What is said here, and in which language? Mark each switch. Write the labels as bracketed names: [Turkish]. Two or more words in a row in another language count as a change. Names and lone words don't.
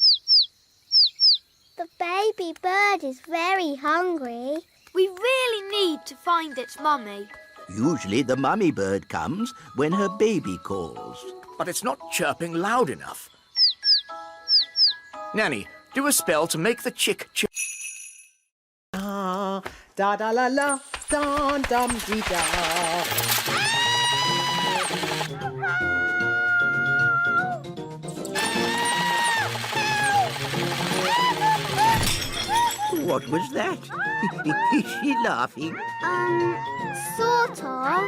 [English] The baby bird is very hungry. We really need to find its mummy. Usually the mummy bird comes when her baby calls. But it's not chirping loud enough. Nanny, do a spell to make the chick chirp. Ah, da da la la, dum dum dee da. What was that? Is she laughing? Sort of.